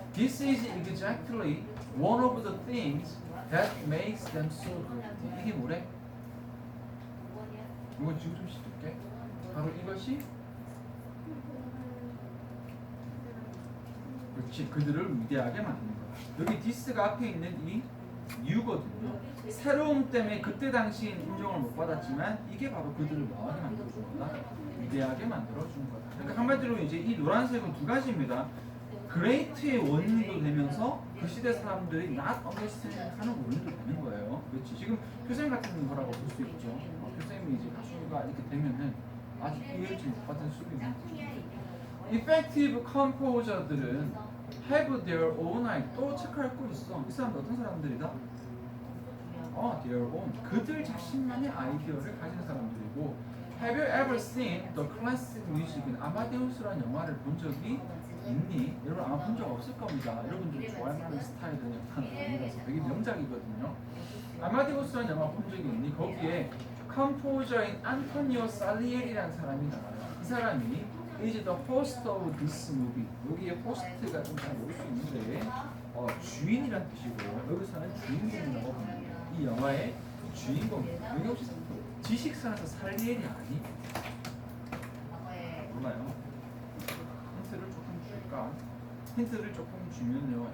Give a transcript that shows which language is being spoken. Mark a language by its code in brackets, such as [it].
[en] This is exactly one of the things that makes them so good. [ko] 이게 뭐래? 이거 지금 좀 씹을게. 바로 이것이 그렇지 그들을 위대하게 만드는 거야. 여기 this가 앞에 있는 이 you거든요. 새로움 때문에 그때 당시엔 인정을 못 받았지만 이게 바로 그들을 뭐하게 만들어준 거다? 위대하게 만들어준 거다. 그러니까 한마디로 이제 이 노란색은 두 가지입니다. great의 원인도 되면서 그 시대 사람들이 [en] not understanding [ko] 하는 원인도 되는 거예요. 그렇지. 지금 교수님 같은 거라고 볼 수 있죠. 교수님이 이제 가수가 이렇게 되면은 아직 이해를 못 받은 수도 있는 거죠. [en] effective composer들은 have their own idea. [ko] 또 체크할 거 있어. 이 사람들 어떤 사람들이다? [en] their own. [ko] 그들 자신만의 아이디어를 가진 사람들이고 [en] have you ever seen the classic music [ko] 인 아마데우스라는 영화를 본 적이 있니? 여러분 아마 본 적 없을 겁니다. 여러분들이 좋아할 만한 스타일은 약간 아니라서 되게 명작이거든요. 아마데우스라는 영화 본 적이 있니? 거기에 컴포저인 안토니오 살리에리라는 사람이 나와요. 이 사람이 [en] is the host of this movie. [ko] 여기에 host가 좀 잘 모를 수 있는데 주인이란 뜻이고요. 여기서는 주인공이라고 합니다. 이 영화의 주인공. 여기 혹시 지식산에서 살리에리 아니? 몰라요. 힌트를 조금 줄까? 힌트를 조금 주면요.